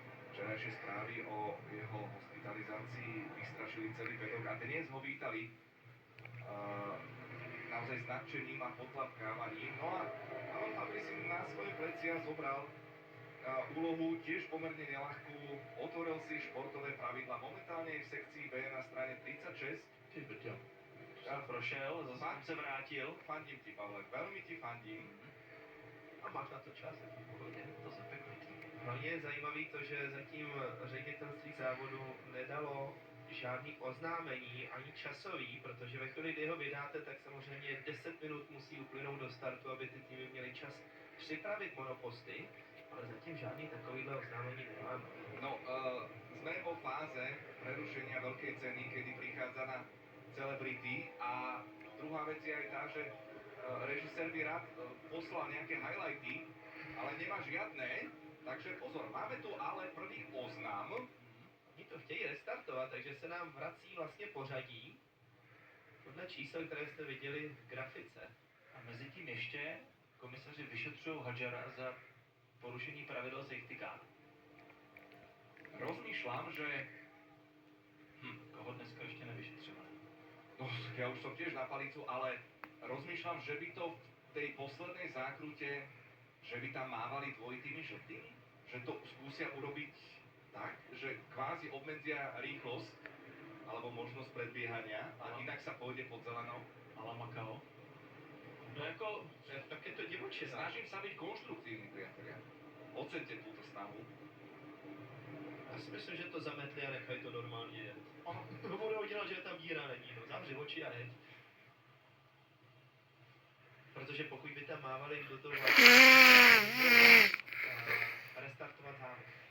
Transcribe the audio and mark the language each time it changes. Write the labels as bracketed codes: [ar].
[sk] Včerajšie správy o jeho hospitalizácii vystrašili celý pedok a dnes ho vítali naozaj s nadšením a potlapkávaním. No a on aby si na svoje plecia zobral úlohu tiež pomerne neľahkú, otvoril si športové pravidla. Momentálne je v sekcii B na strane 36. [cs] Ty brďo. Já prošel, zase jsem se vrátil. [sk] Fandím ti, Pavle, veľmi ti fandím. [cs] A máš na to čas, je to v pohodě. To se peklo. Hlavně je zajímavý to, že zatím ředitelství závodu nedalo žádný oznámení ani časový, protože ve chvíli, kdy ho vydáte, tak samozřejmě 10 minut musí uplynout do startu, aby ty týmy měly čas připravit monoposty, ale zatím žádný takovýhle oznámení nemáme. [sk] No, sme vo fáze prerušenia veľkej ceny, kedy prichádza na celebrity a druhá vec je aj tá, že režisér by rád poslal nejaké highlighty, ale nemá žiadne, takže pozor, máme tu ale prvý oznam. [cs] Oni to chtějí restartovat, takže se nám vrací vlastně pořadí podle čísel, které jste viděli v grafice. A mezi tím ještě komisaři vyšetřují Hadjara za porušení pravidel safety car. [sk] Rozmýšľam, že [cs] Koho dneska ještě nevyšetřovali? [sk] no, ja už som tiež na palicu, ale rozmýšľam, že by to v tej poslednej zákrute, že by tam mávali dvojitými žltými, že to skúsia urobiť tak, že kvázi obmedzia rýchlosť alebo možnosť predbiehania a inak sa pôjde pod zelenou. [cs] Ala Makao? No jako, Tak je to divočina. [sk] Snažím sa byť konštruktívny, priatelia. Ocente túto snahu. [cs] Já si myslím, že to zametli a nechají to normálně jet. No budou dělat, že tam díra není, no zavři oči a jeď. Protože pokud by tam mávali do toho restartovat závod.